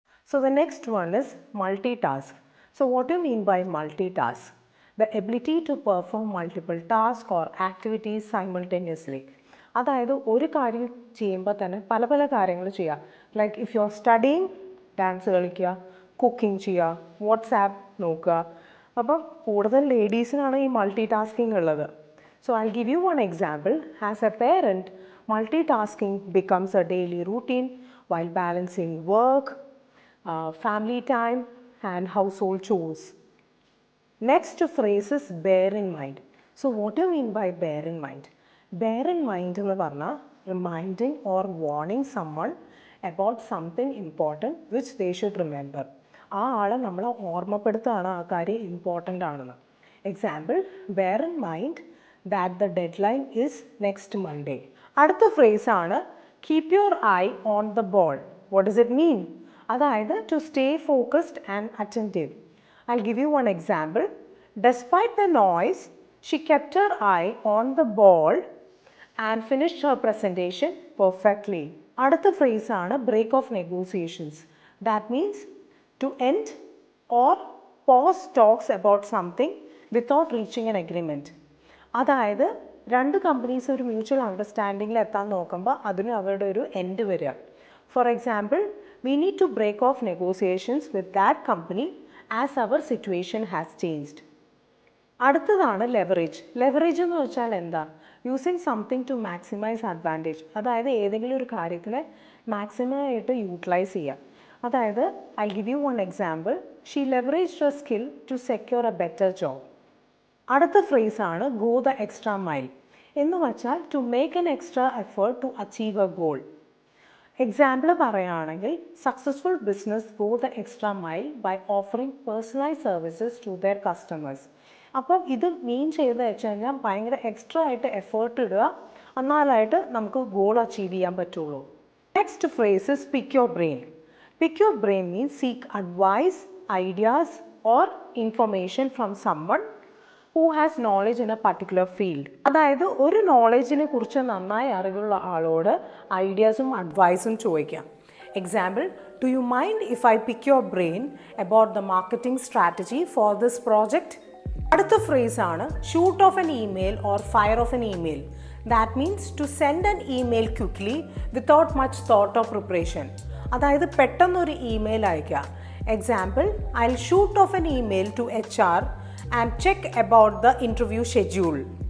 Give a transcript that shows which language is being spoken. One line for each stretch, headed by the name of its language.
English: So the next one is multitask. So what do you mean by multitask? The ability to perform multiple tasks or activities simultaneously.
Malayalam: അതായത് ഒരു കാര്യം ചെയ്യുമ്പോൾ തന്നെ പല പല കാര്യങ്ങൾ ചെയ്യുക.
English: like if you are studying,
Malayalam: dance കളിക്കുക, കുക്കിംഗ് ചെയ്യുക, വാട്സാപ്പ് നോക്കുക. അപ്പം കൂടുതൽ ലേഡീസിനാണ് ഈ മൾട്ടി ടാസ്കിങ് ഉള്ളത്.
English: So I'll give you one example. As a parent, multitasking becomes a daily routine while balancing work, family time and household chores. Next phrase is bear in mind. So what do you mean by bear in mind? Bear in mind
Malayalam: എന്ന് പറഞ്ഞാൽ
English: reminding or warning someone about something important which they should remember.
Malayalam: ആ ആളെ നമ്മൾ ഓർമ്മപ്പെടുത്തുകയാണ് ആ കാര്യം important ആണെന്ന്.
English: Example, bear in mind that the deadline is next Monday.
Malayalam: അടുത്ത ഫ്രേസ് ആണ്
English: keep your eye on the ball. What does it mean?
Malayalam: അതായത്
English: to stay focused and attentive. I'll give you one example. Despite the noise, she kept her eye on the ball and finished her presentation perfectly.
Malayalam: അടുത്ത phrase ആണ്
English: break off negotiations. That means to end or pause talks about something without reaching an agreement.
Malayalam: അതായത് രണ്ട് companies ഒരു mutual അണ്ടർസ്റ്റാൻഡിങ്ങിൽ എത്താൻ നോക്കുമ്പോൾ അതിന് അവരുടെ ഒരു എൻഡ് വരിക.
English: For example, we need to break off negotiations with that company as our situation has changed.
Malayalam: അടുത്തതാണ് ലെവറേജ്. ലെവറേജ് എന്ന് വെച്ചാൽ എന്താ?
English: Using something to maximise advantage.
Malayalam: അതായത് ഏതെങ്കിലും ഒരു കാര്യത്തിനെ മാക്സിമം ആയിട്ട് യൂട്ടിലൈസ് ചെയ്യുക. അതായത്
English: I'll give you one example. She leveraged her skill to secure a better job.
Malayalam: അടുത്ത ഫ്രേസ് ആണ്
English: go the extra mile.
Malayalam: എന്ന് വെച്ചാൽ
English: to make an extra effort to achieve a goal.
Malayalam: Example പറയുകയാണെങ്കിൽ
English: Successful business go the extra mile by offering personalized services to their customers.
Malayalam: അപ്പം ഇത് മീൻ ചെയ്ത് വെച്ച് കഴിഞ്ഞാൽ ഭയങ്കര എക്സ്ട്രാ ആയിട്ട് എഫേർട്ട് ഇടുക, എന്നാലായിട്ട് നമുക്ക് ഗോൾ അച്ചീവ് ചെയ്യാൻ പറ്റുള്ളൂ.
English: Next phrase is pick your brain. Pick your brain means seek advice, ideas or information from someone who has knowledge in a particular field.
Malayalam: അതായത് ഒരു നോളജിനെ കുറിച്ച് നന്നായി അറിവുള്ള ആളോട് ഐഡിയാസും അഡ്വൈസും ചോദിക്കാം.
English: Example, Do you mind if I pick your brain about the marketing strategy for this project? അടുത്ത phrase ആണ് shoot off an email or fire off an email. That means to send an email quickly without much thought or preparation.
Malayalam: അതായത് പെട്ടെന്നൊരു email അയക്കുക.
English: Example, I'll shoot off an email to HR and check about the interview schedule.